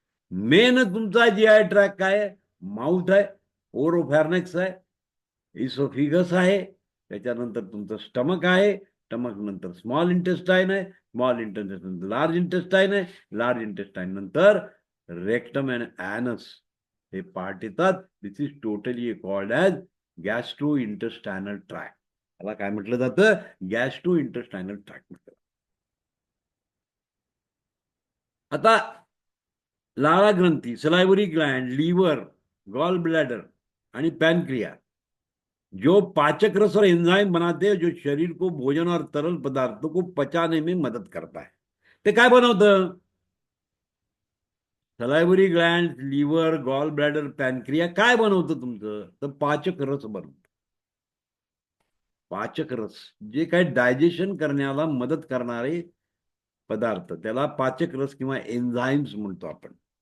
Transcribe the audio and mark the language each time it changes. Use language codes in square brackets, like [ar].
[mr] Main तुमचा GI track काय आहे? माउथ आहे, ओरोफॅर्नॅक्स आहे, इसोफिगस आहे, त्याच्यानंतर तुमचं स्टमक आहे, स्टमक नंतर स्मॉल इंटेस्टाईन आहे, स्मॉल इंटेस्टाईन लार्ज इंटेस्टाईन आहे, लार्ज इंटेस्टाईन नंतर रेक्टम अँड ॲनस हे पार्ट येतात. [en] This is totally called as gastro intestinal track. [mr] त्याला काय म्हटलं जातं? गॅस्ट्रो इंटेस्टायनल ट्रॅक म्हटलं. आता लाळा ग्रंथी, [hi] सलायवरी ग्लँड, लिव्हर, गॉल ब्लैडर आणि पैनक्रिया जो पाचक रस और एंजाइम बनाते हैं, जो शरीर को भोजन और तरल पदार्थों को पचाने में मदद करता है. [mr] ते काय बनवतं? सलायवरी Gland, liver, gall bladder, pancreas काय बनवतं तुमचं? तर पाचक रस बनवतं. पाचक रस जे काय डायजेशन करण्याला मदत करणारे पदार्थ त्याला पाचक रस किंवा एन्झाईम्स म्हणतो आपण.